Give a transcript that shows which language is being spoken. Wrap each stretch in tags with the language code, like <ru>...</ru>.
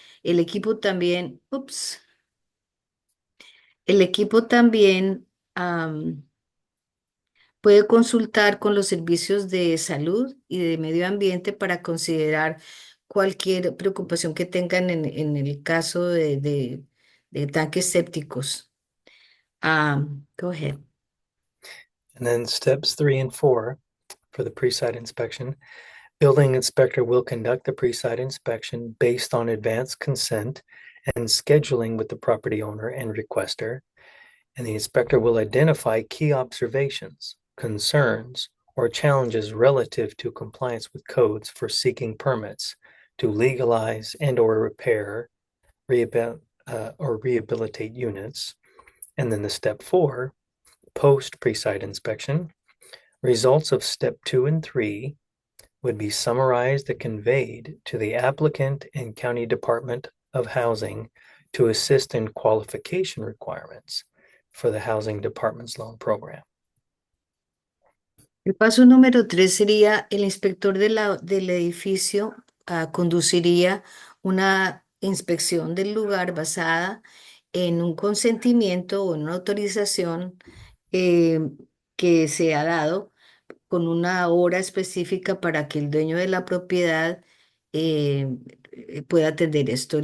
<es>El equipo también, el equipo también puede consultar con los servicios de salud y de medio ambiente para considerar cualquier preocupación que tengan en el caso de tanques sépticos.</es> <en>Go ahead. And then steps 3 and 4 for the pre-site inspection. Building inspector will conduct the pre-site inspection based on advance consent and scheduling with the property owner and requester. And the inspector will identify key observations, concerns, or challenges relative to compliance with codes for seeking permits to legalize and or repair, or rehabilitate units. And then the step 4, post pre-site inspection. Results of step 2 and 3 would be summarized and conveyed to the applicant and County Department of Housing to assist in qualification requirements for the Housing Department's loan program.</en> <es>El paso número 3 sería el inspector del edificio conduciría una inspección del lugar basada en un consentimiento o en una autorización eh, que se ha dado con una hora específica para que el dueño de la propiedad eh, pueda atender esto.</es>